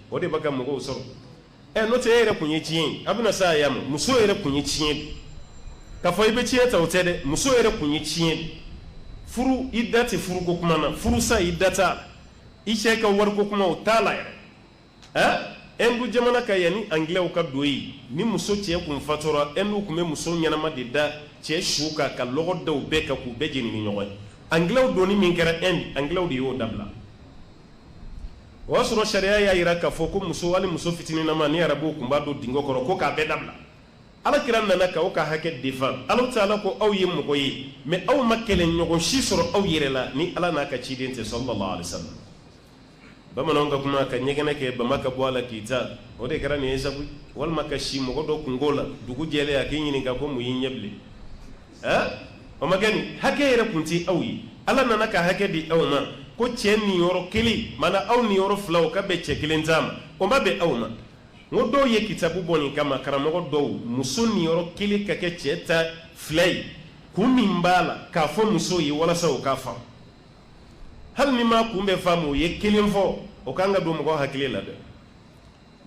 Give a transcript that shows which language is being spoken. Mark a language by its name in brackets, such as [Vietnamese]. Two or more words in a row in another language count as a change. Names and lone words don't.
[Bambara] de b'a ka mɔgɔw sɔrɔ n'o tɛ e yɛrɛ kun ye tiɲɛ ye a bɛna s'a ya ma muso yɛrɛ kun ye tiɲɛ de k'a fɔ i bɛ tiɲɛ ta o tɛ dɛ muso yɛrɛ kun ye tiɲɛ de furu i da tɛ furuko kuma na furusa i da t'a la i cɛ ka wariko kuma o t'a la yɛrɛ Hindu jamana ka yanni anglais ka don yen ni muso cɛ kun fatura Hindu kun bɛ muso ɲɛnama de da cɛ su kan ka lɔgɔ da u bɛɛ kan k'u bɛɛ jeni ni ɲɔgɔn ye anglais donni min kɛra Inde anglais de y'o dabila o y'a sɔrɔ sariya y'a jira k'a fɔ ko muso hali muso fitininama ni arabuw kun b'a don dingɛ kɔrɔ ko k'a bɛɛ dabila Alakira nana k'aw ka hakɛ défendre Ala Taala ko aw ye mɔgɔ ye mais aw ma kɛlɛɲɔgɔn si sɔrɔ aw yɛrɛ la ni Ala n'a ka ciden tɛ [Arabic] صلى الله عليه وسلم [Bambara] bamananw ka kuma ka ɲɛgɛnɛ kɛ bama ka bɔ a la k'i ta o de kɛra nin ye sabu walima ka si mɔgɔ dɔ kungo la dugu jɛlen a k'i ɲininka ko mun y'i ɲɛ bilen o ma kɛ nin hakɛ yɛrɛ kun tɛ aw ye Ala nana ka hakɛ di aw ma ko cɛ niyɔrɔ kelen mana aw niyɔrɔ fila o ka bɛn cɛ kelen ta ma o ma bɛn aw ma n ko dɔw ye kitabu bɔ nin kama karamɔgɔ dɔw muso niyɔrɔ kelen ka kɛ cɛ ta fila ye kun min b'a la k'a fɔ muso ye walasa o k'a faamu hali ni ma kun bɛ faamu o ye kelen fɔ o kan ka don mɔgɔ hakili la dɛ ni